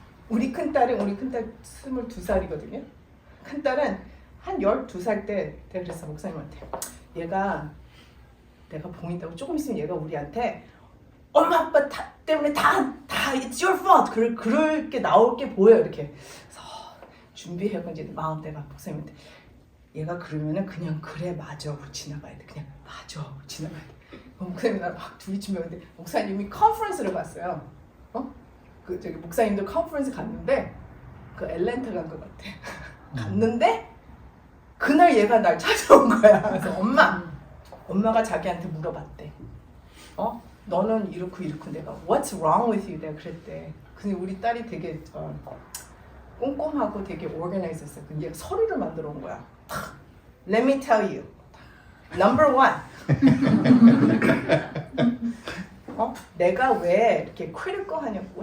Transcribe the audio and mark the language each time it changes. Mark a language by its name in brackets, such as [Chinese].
[Korean] 우리 큰딸 22살이거든요. 큰딸은 한 12살 때 내가 그랬어 목사님한테 내가 봉인다고 조금 있으면 얘가 우리한테 엄마 아빠 때문에 다 [English] it's your fault [Korean] 그럴 게 나올 게 보여 이렇게 그래서 준비해고 이제 마음대로 목사님한테 얘가 그러면은 그냥 그래 맞아 우리 지나가야 돼 그냥 맞아 우리 지나가야 돼 목사님이 나랑 막 둘이 준비하는데 목사님이 컨퍼런스를 갔어요. 그 저기 목사님도 컨퍼런스 갔는데 그 애틀랜타 간 것 같아. 갔는데 그날 얘가 날 찾아온 거야. 그래서 엄마가 자기한테 물어봤대. 너는 이렇고 내가 [English] What's wrong with you? [Korean] 내가 그랬대. 근데 우리 딸이 되게 꼼꼼하고 되게 organized했어. 근데 얘가 서류를 만들어 온 거야. [English] Let me tell you. Number one. [Korean] 내가 왜 이렇게 critical 하냐고.